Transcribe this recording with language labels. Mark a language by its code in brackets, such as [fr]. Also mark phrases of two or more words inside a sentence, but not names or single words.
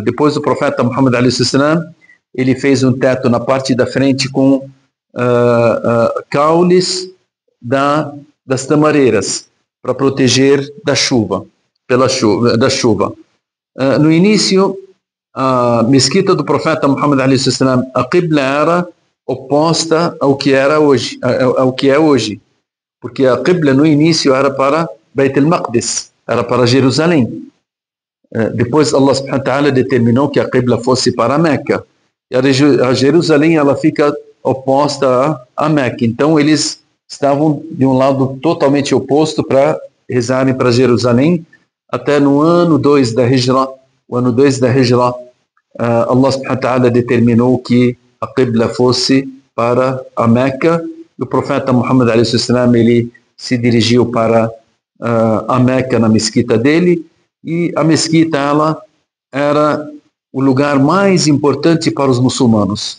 [pt] Depois o profeta Muhammad a.s. ele fez um teto na parte da frente com caules das tamareiras, para proteger da chuva. No início, a mesquita do profeta Muhammad a.s., a Qibla era oposta ao que era hoje, ao que é hoje, porque a Qibla no início era para Beit al-Maqdis, era para Jerusalém. Depois Allah [ar] سبحانه وتعالى [pt] determinou que a Qibla fosse para Meca, e a Jerusalém ela fica oposta a Meca. Então eles estavam de um lado totalmente oposto para rezarem para Jerusalém, até no ano 2 da Hijra. O ano 2 da Hijra, Allah [ar] سبحانه وتعالى [pt] determinou que a Qibla fosse para a Meca, e o profeta Muhammad a.s. ele se dirigiu para a Meca na mesquita dele, e a mesquita ela era o lugar mais importante para os muçulmanos.